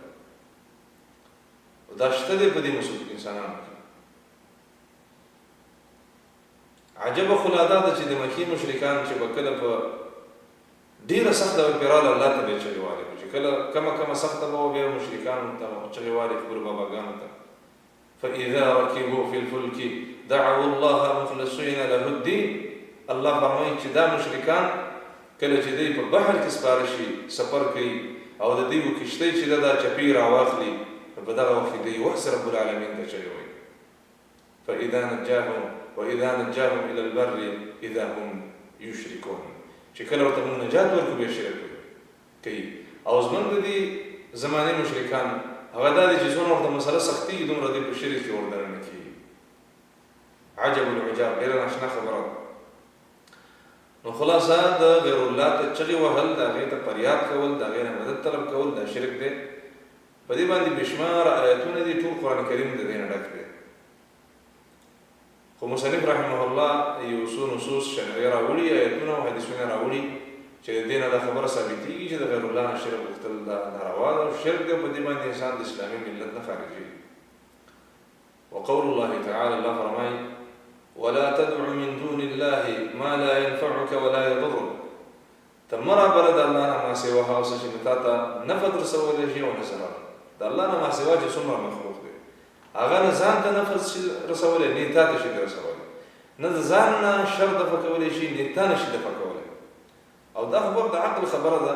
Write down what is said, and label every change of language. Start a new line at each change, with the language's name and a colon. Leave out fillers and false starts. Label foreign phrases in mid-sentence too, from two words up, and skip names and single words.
Pashto: او دا شته دی په دې مصیبت انسانانو کې. عجبه خو لا دا ده چې د مکې مشرکان چې به کله په ډېره سخته به پرې راغله الله ته به یې چغې والې چې کله کمه سخته به وه بیا مشرکانو ته چغې والې خپلو باباګانو ته.
Arabic: فإذا ركبوا في الفلك دعوا الله مخلصين له الدين.
Pashto: الله فرمایي چې دا مشرکان کله چې دوی په بحر کې سپاره شي سفر کوي او د دوی کشتۍ چې ده دا چپې راواخلي نو په دغه وخت کې دوی وحس
Arabic: رب العالمین
Pashto: ته چغې وایي.
Arabic: فإذا نجاهم إلى البر إذا هم يشركون.
Pashto: چې کله ورته موږ نجات ورکړو بیا شرک کوي. او زموږ د دې زمانې مشرکان هغه دا دی چې څومره ورته مسله سختېږي دومره دوی په شرک کې وردننه کېږي.
Arabic: عجب العجاب،
Pashto: ډېره ناشنا خبره ده. نو خلاصه د غیر الله ته چغې وهل، د هغې ته فریاد کول، د هغې نه مدد طلب کول دا شرک دی. په دې باندې بېشمار آیتونه دي، ټول قرآن کریم د دې نه ډک دی. خو مصنف
Arabic: رحمه الله
Pashto: یو څو نصوص شرعي راوړي، آیتونه او حدیثونه راوړي چې د دې نه دا خبره ثابتېږي چې د غیر الله نه شرک غوښتل دا ناروا ده او شرک دی. په دې باندې انسان د اسلامي ملت نه خارجېږي.
Arabic: وقول الله تعالى،
Pashto: الله فرمایي
Arabic: ولا تدع من دون الله ما لا ينفعك ولا يضرك.
Pashto: ته مه رابله د الله نه ما سوا هغه څه چې تا ته نفع در رسولی شي او نه ضرر. د الله نه ما سوا چې څومره مخلوق دی هغه نه ځان ته نفع شي رسولی نه تا ته شي رسولی، نه د ځان نه شر دفع کولی شي نه تا نه شي دفع کولی. او دا خبر د عقل خبره ده.